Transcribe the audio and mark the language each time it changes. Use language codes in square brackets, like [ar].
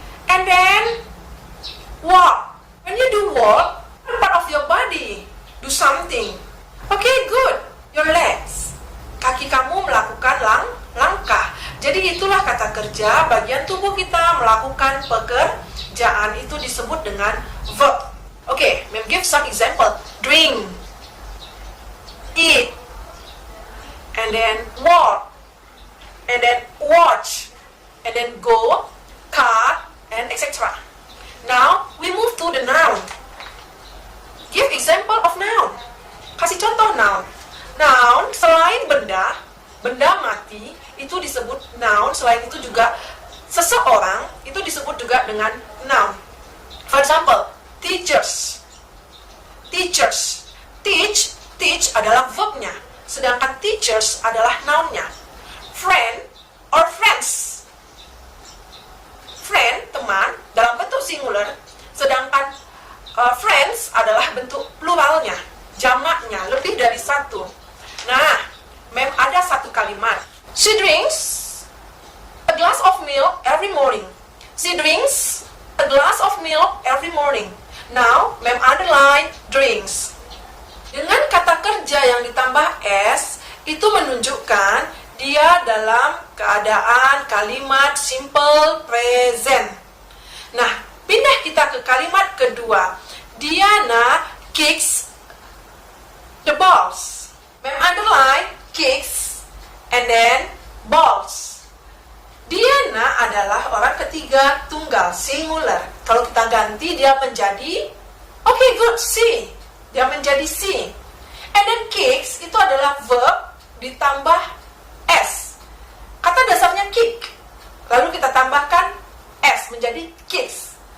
[en] And then walk. When you do walk, part of your body do something. Okay, good. Your legs. [id] Kaki kamu melakukan langkah. Jadi itulah kata kerja, bagian tubuh kita melakukan pekerjaan, itu disebut dengan verb. [en] Okay, let me give some example. Drink, eat, and then walk, and then watch, and then go, cut, and etc. Now, we move to the noun. Give example of noun. [id] Kasih contoh noun. Noun, selain benda mati, itu disebut noun. Selain itu juga seseorang, itu disebut juga dengan noun. [en] For example, teachers. Teachers. [id] Teach adalah verbnya, sedangkan teachers adalah nounnya. Friend or friends. Friend, teman, dalam bentuk singular, sedangkan friends adalah bentuk pluralnya, jamaknya, lebih dari satu. Nah, ada satu kalimat. [en] She drinks a glass of milk every morning. She drinks a glass of milk every morning. Now, underline drinks. [id] Dengan kata kerja yang ditambah s, itu menunjukkan dia dalam keadaan kalimat simple present. Nah, pindah kita ke kalimat kedua. [en] Diana kicks the balls. Underline kicks and then balls. [id] Diana adalah orang ketiga tunggal, singular. Kalau kita ganti dia menjadi, [en] okay, good, [id] C. Dia menjadi C. [en] And then [id] kicks itu adalah verb ditambah S. Kata dasarnya kick. Lalu kita tambahkan S menjadi kicks.